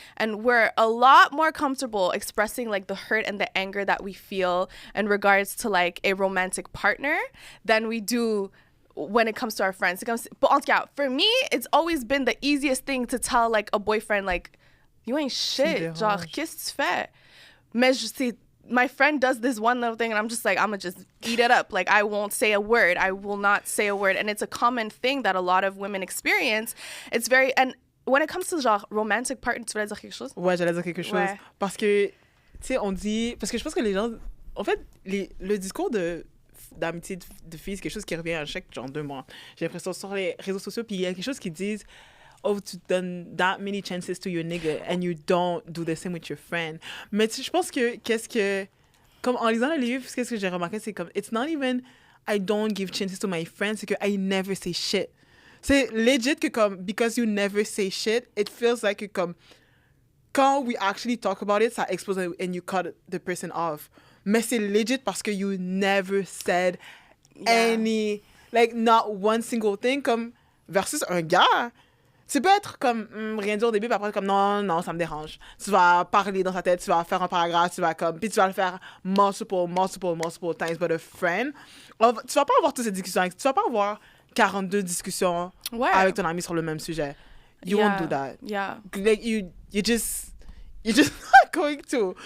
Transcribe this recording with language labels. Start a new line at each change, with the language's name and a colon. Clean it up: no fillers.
English: And we're a lot more comfortable expressing like the hurt and the anger that we feel in regards to like a romantic partner than we do when it comes to our friends. But
French: en tout cas,
English: for me, it's always been the easiest thing to tell like a boyfriend like, you ain't shit. Genre,
French: dérange. qu'est-ce que tu fais?
English: Mais my friend does this one little thing and I'm just like, I'm gonna just eat it up. Like, I won't say a word. I will not say a word. And it's a common thing that a lot of women experience. It's very, and when it comes to genre romantic partner,
French: tu voulais dire quelque chose? Ouais, j'allais dire quelque chose. Ouais. Parce que, tu sais, on dit... Parce que je pense que les gens... En fait, le discours d'amitié de filles, c'est quelque chose qui revient à chaque genre 2 mois. J'ai l'impression sur les réseaux sociaux, puis il y a quelque chose qui disent oh, tu donnes
English: that many chances to your nigga and you don't do the same with your friend.
French: Mais tu sais, je pense que comme en lisant le livre, qu'est-ce que j'ai remarqué, c'est comme
English: it's not even I don't give chances to my friends,
French: c'est que
English: I never say shit.
French: C'est legit que comme
English: because you never say shit, it feels like
French: que comme quand
English: we actually talk about it,
French: ça explose
English: and you cut the person off.
French: Mais c'est legit parce que
English: you never said any, like not one single thing,
French: comme versus un gars. Tu peux être comme rien dire au début, puis après comme non, ça me dérange. Tu vas parler dans ta tête, tu vas faire un paragraphe, tu vas comme, puis tu vas le faire
English: multiple times. But a friend,
French: tu vas pas avoir toutes ces discussions, tu vas pas avoir 42 discussions avec ton ami sur le même sujet.
English: You won't do that. Yeah. Like you just not going to.